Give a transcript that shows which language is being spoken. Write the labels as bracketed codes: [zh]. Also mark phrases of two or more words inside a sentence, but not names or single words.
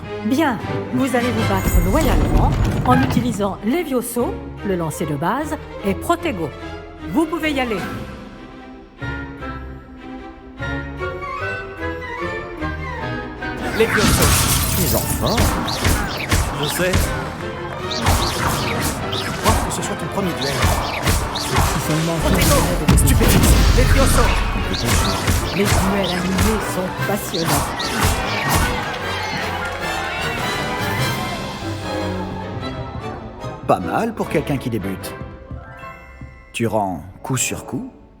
[fr] Bien, vous allez vous battre loyalement en utilisant Levioso, le lancer de base, et Protego. Vous pouvez y aller. Levioso. Tu es en forme. Je sais. Je crois que ce soit ton premier duel. Protego. Stupéfixe. Levioso. Les duels animés sont passionnants. Pas mal pour quelqu'un qui débute. Tu rends coup sur coup.